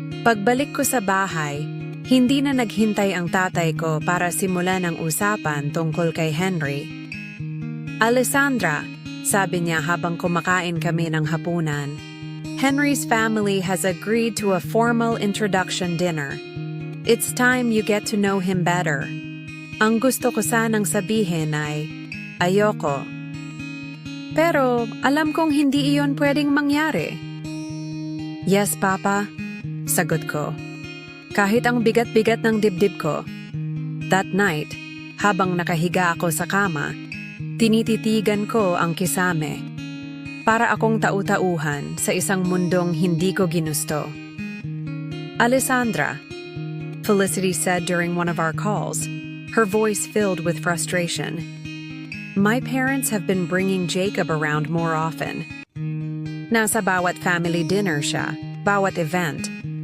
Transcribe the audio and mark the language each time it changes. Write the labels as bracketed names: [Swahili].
[Filipino] Pagbalik ko sa bahay, hindi na naghintay ang tatay ko para simulan ang usapan tungkol kay Henry. [English] "Alessandra," [Filipino] sabi niya habang kumakain kami ng hapunan, [English] "Henry's family has agreed to a formal introduction dinner. It's time you get to know him better." [Filipino] Ang gusto ko sanang sabihin ay, ayoko. Pero alam kong hindi iyon pwedeng mangyari. [English] "Yes, Papa," [Filipino] sagot ko. Kahit ang bigat-bigat ng dibdib ko. [English] That night, [Filipino] habang nakahiga ako sa kama, tinititigan ko ang kisame. Para akong tau-tauhan sa isang mundong hindi ko ginusto. [English] "Alessandra," Felicity said during one of our calls, her voice filled with frustration. "My parents have been bringing Jacob around more often. [Filipino] Nasa bawat family dinner siya, bawat event.